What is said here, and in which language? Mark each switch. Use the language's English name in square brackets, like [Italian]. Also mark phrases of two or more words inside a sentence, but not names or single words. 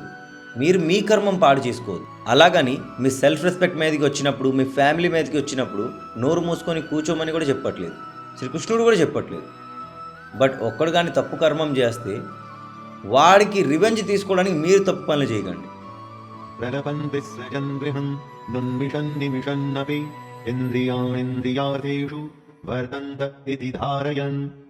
[Telugu] మీరు మీ కర్మం పాడు చేసుకోవద్దు. అలాగని మీ [English] self respect [Telugu] మీదకి వచ్చినప్పుడు, మీ ఫ్యామిలీ మీదకి వచ్చినప్పుడు నోరు మూసుకొని కూర్చోమని కూడా చెప్పట్లేదు. శ్రీకృష్ణుడు కూడా చెప్పట్లేదు. బట్ ఒక్కడు కానీ తప్పు కర్మం చేస్తే వాడికి రివెంజ్ తీసుకోవడానికి మీరు తప్పు పనులు చేయకండి. [Sanskrit] प्रलपन्ति सृजन् गृहं दुन्मिषन् निमिषन्नपि इन्द्रियाणिन्द्रियार्थेषु वर्तन्त इति धारयन्